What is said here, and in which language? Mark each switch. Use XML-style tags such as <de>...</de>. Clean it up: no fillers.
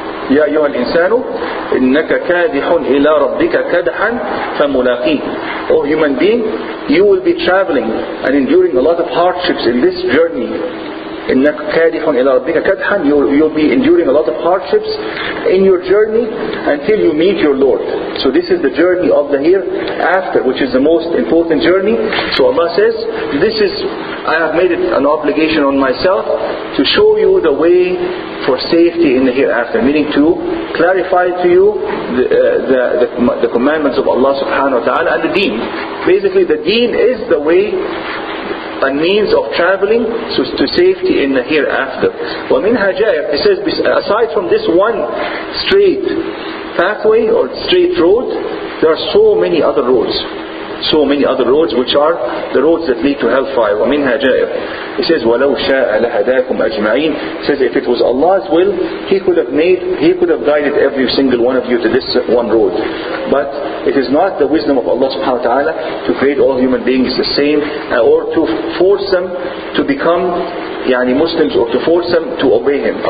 <ar>يا أيها الإنسان إنك كادح إلى ربك كدحا فملاقيه.</ar> <en>Oh human being, you will be traveling and enduring a lot of hardships in this journey.</en> <ar>إنك كادح إلى ربك كدحا.</ar> <en>You'll be enduring a lot of hardships in your journey until you meet your Lord. So this is the journey of the hereafter, which is the most important journey. So Allah says, I have made it an obligation on myself to show you the way for safety in the hereafter, meaning to clarify to you the commandments of Allah subhanahu wa ta'ala and the deen. Basically the deen is the way and means of traveling to safety in the hereafter.</en> <ar>وَمِنْهَا جَائِرٌ.</ar> <en>It says, aside from this one straight pathway or straight road, there are so many other roads. So many other roads, which are the roads that lead to hellfire.</en> <ar>وَمِنْهَا جَائِرٌ.</ar> <en>It says,</en> <ar>وَلَوْ شَاءَ لَهَدَاكُمْ أَجْمَعِينَ.</ar> <en>It says, if it was Allah's will, He could have guided every single one of you to this one road. But it is not the wisdom of Allah subhanahu wa ta'ala to create all human beings the same, or to force them to become Muslims, or to force them to obey Him.</en>